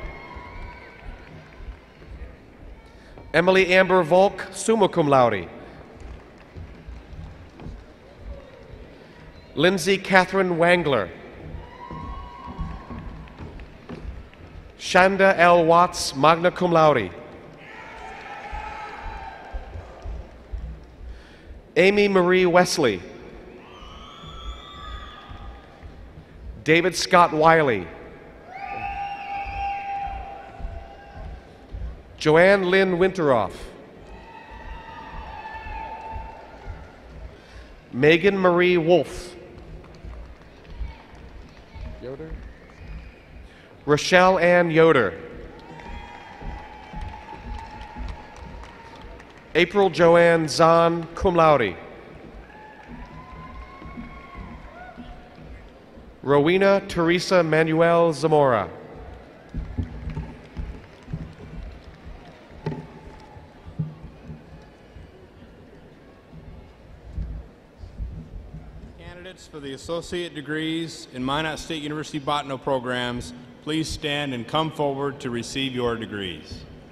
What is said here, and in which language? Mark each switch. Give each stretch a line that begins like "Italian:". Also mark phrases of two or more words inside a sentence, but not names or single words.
English: Emily Amber Volk,
Latin: summa cum laude.
English: Lindsay Catherine Wangler. Shanda L.
Latin: Watts, magna cum laude.
English: Amy Marie Wesley. David Scott Wiley. Joanne Lynn Winteroff. Megan Marie Wolf. Yoder. Rochelle Ann Yoder. April Joanne Zahn,
Latin: cum laude.
English: Rowena Teresa Manuel Zamora. Candidates for the associate degrees in Minot State University Botano programs, please stand and come forward to receive your degrees.